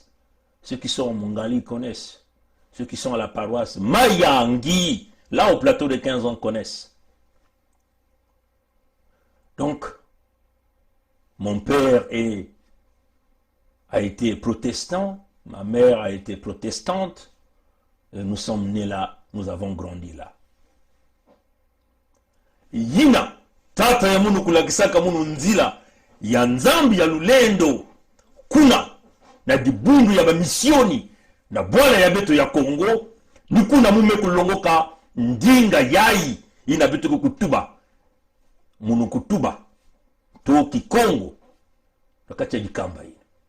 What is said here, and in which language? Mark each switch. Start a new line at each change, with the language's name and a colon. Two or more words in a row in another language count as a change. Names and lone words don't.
French: Ceux qui sont en Mongali connaissent. Ceux qui sont à la paroisse Mayangi, là au plateau de 15 ans, connaissent. Donc, mon père a été protestant, ma mère a été protestante, et nous sommes nés là, nous avons grandi là.
Kongo: Yina, tata ya munu kulakisaka munu nzila, ya nzambi ya lulendo, kuna, na dibundu ya bamisioni, na bwala ya beto ya Kongo, ni kuna mume kulongoka ndinga yai, ina beto kutuba, munu kutuba, toki Kongo, nakacha jikamba ina.